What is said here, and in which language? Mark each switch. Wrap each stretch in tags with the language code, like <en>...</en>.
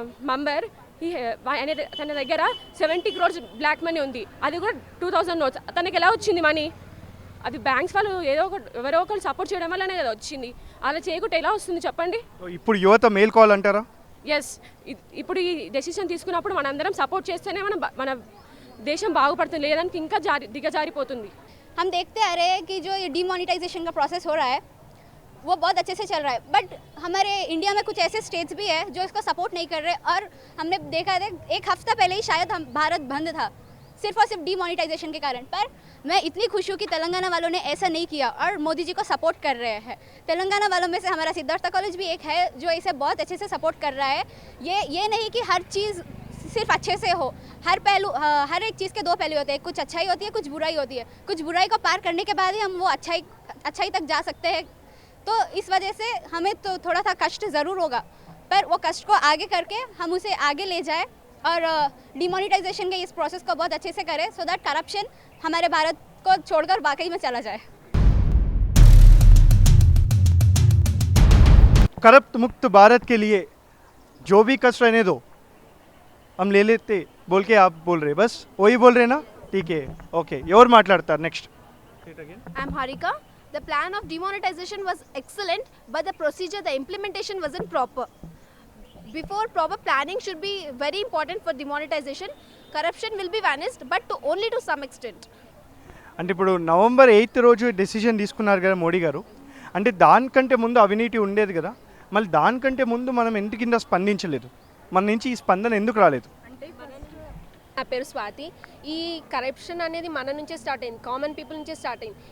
<te>Member తన దగ్గర 70 crores black money ఉంది, అది కూడా 2000 notes. తనకి ఎలా వచ్చింది మనీ? అది బ్యాంక్స్ వాళ్ళు ఎవరో ఒకరు సపోర్ట్ చేయడం వల్లనే కదా వచ్చింది. అలా చేయకుంటే ఎలా వస్తుంది చెప్పండి? ఇప్పుడు యువత మేల్కోవాలంటారా? ఎస్, ఇప్పుడు ఈ డెసిషన్ తీసుకున్నప్పుడు మనందరం సపోర్ట్ చేస్తేనే మన దేశం బాగుపడుతుంది, లేదానికి ఇంకా దిగజారిపోతుంది.</te> <hi>हम देखते आ रहे हैं कि जो ये डिमोनेटाइजेशन का प्रोसेस हो रहा है वो बहुत अच्छे से चल रहा है, बट हमारे इंडिया में कुछ ऐसे स्टेट्स भी है जो इसको सपोर्ट नहीं कर रहे. और हमने देखा है एक हफ्ता पहले ही शायद भारत बंद था सिर्फ और सिर्फ डिमोनेटाइजेशन के कारण. पर मैं इतनी खुश हूँ कि तेलंगाना वालों ने ऐसा नहीं किया और मोदी जी को सपोर्ट कर रहे हैं. तेलंगाना वालों में से हमारा सिद्धार्थ कॉलेज भी एक है जो इसे बहुत अच्छे से सपोर्ट कर रहा है. ये नहीं कि हर चीज़ सिर्फ अच्छे से हो, हर पहलू हर एक चीज़ के दो पहलू होते हैं, कुछ अच्छाई होती है कुछ बुराई होती है. कुछ बुराई को पार करने के बाद ही हम वो अच्छाई तक जा सकते हैं. तो इस वजह से हमें तो थोड़ा सा कष्ट ज़रूर होगा, पर वो कष्ट को आगे करके हम उसे आगे ले जाए और डिमोनेटाइजेशन के इस प्रोसेस को बहुत अच्छे से करें, सो दैट करप्शन हमारे भारत को छोड़कर वाकई में चला जाए. करप्ट मुक्त भारत के लिए जो भी कष्ट रहने दो, हम ले लेते बोल के आप बोल रहे, बस वही बोल रहे ना? ठीक है, ओके.</hi> <te>ఎవరు మాట్లాడతారు next?</te> <en>I'm Harika. The plan of demonetization was excellent, but the procedure, the implementation wasn't proper. Before, proper planning should be very important for demonetization. Corruption will be vanished, but only to some extent.</en> <te>అంటే ఇప్పుడు November 8 రోజు decision తీసుకున్నారు కదా మోడీ గారు, అంటే దానికంటే ముందు అవినీతి ఉండేది కదా, మళ్ళీ దానికంటే ముందు మనం ఎందుకు కింద స్పందించలేదు? మన నుంచి ఈ స్పందన ఎందుకు రాలేదు? నా పేరు స్వాతి. ఈ కరప్షన్ అనేది మన నుంచే స్టార్ట్ అయింది, కామన్ పీపుల్ నుంచే స్టార్ట్ అయింది.</te>